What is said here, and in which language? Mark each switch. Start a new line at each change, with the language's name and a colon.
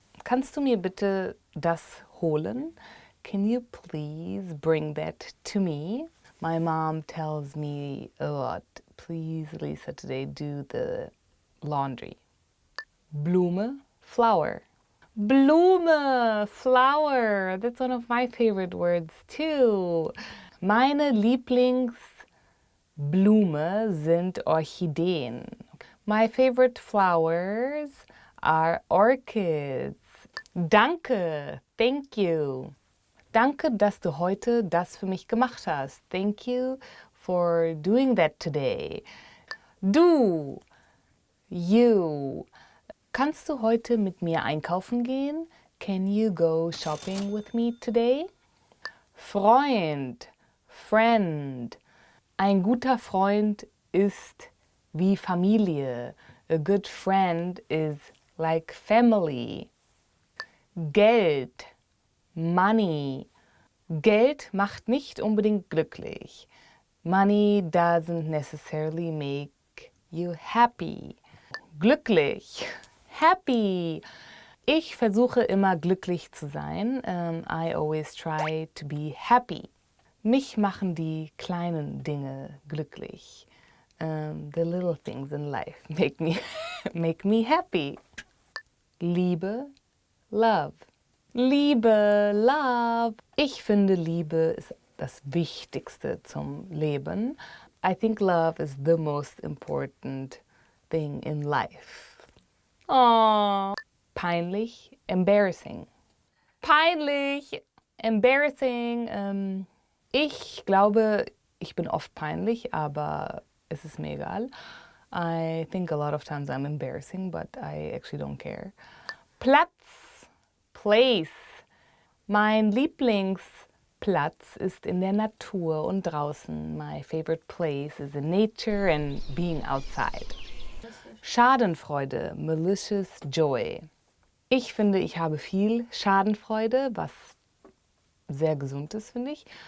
German: Kannst du mir bitte das holen?
English: Can you please bring that to me? My mom tells me a lot. Please, Lisa, today do the laundry.
German: Blume, flower. Blume, flower.
English: That's one of my favorite words too.
German: Meine Lieblingsblume sind Orchideen.
English: My favorite flowers are orchids.
German: Danke, thank you. Danke, dass du heute das für mich gemacht hast.
English: Thank you for doing that today.
German: Du, you. Kannst du heute mit mir einkaufen gehen?
English: Can you go shopping with me today?
German: Freund, friend. Ein guter Freund ist wie Familie.
English: A good friend is like family.
German: Geld, money. Geld macht nicht unbedingt glücklich.
English: Money doesn't necessarily make you happy. Glücklich, happy.
German: Ich versuche immer glücklich zu sein.
English: I always try to be happy.
German: Mich machen die kleinen Dinge glücklich.
English: The little things in life make me happy.
German: Liebe, love. Liebe, love. Ich finde, Liebe ist das Wichtigste zum Leben.
English: I think love is the most important thing in life.
German: Oh. Peinlich, embarrassing. Peinlich, embarrassing. Ich glaube, ich bin oft peinlich, aber es ist mir egal.
English: I think a lot of times I'm embarrassing, but I actually don't care.
German: Platz, place. Mein Lieblingsplatz ist in der Natur und draußen.
English: My favorite place is in nature and being outside.
German: Schadenfreude, malicious joy. Ich finde, ich habe viel Schadenfreude, was sehr gesund ist, finde ich.